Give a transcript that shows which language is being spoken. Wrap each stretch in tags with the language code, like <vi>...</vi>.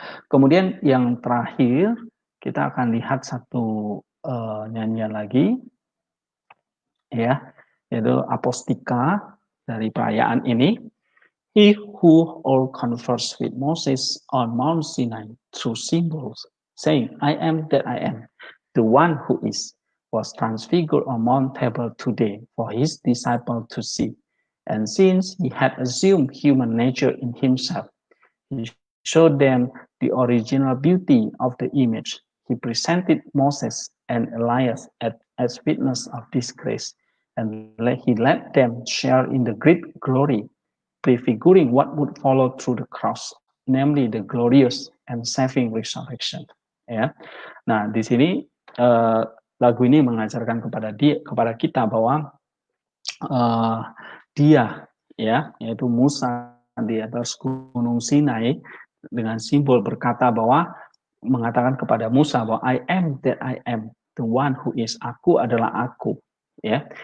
<id>Kemudian yang terakhir, kita akan lihat satu nyanyian lagi, ya, yaitu apostika dari perayaan ini.</id> <en>He who all conversed with Moses on Mount Sinai through symbols, saying, I am that I am, the one who is, was transfigured on Mount Tabor today for his disciples to see. And since he had assumed human nature in himself, he showed them the original beauty of the image. He presented Moses and Elias as witness of this grace, and he let them share in the great glory, prefiguring what would follow through the cross, namely the glorious and saving resurrection.</en> <id>Ya, nah di sini lagu ini mengajarkan kepada kita bahwa dia, ya, yaitu Musa di atas gunung Sinai dengan simbol berkata bahwa mengatakan kepada Musa bahwa</id> <en>I am that I am, the one who is,</en> <id>aku adalah aku, ya.</id>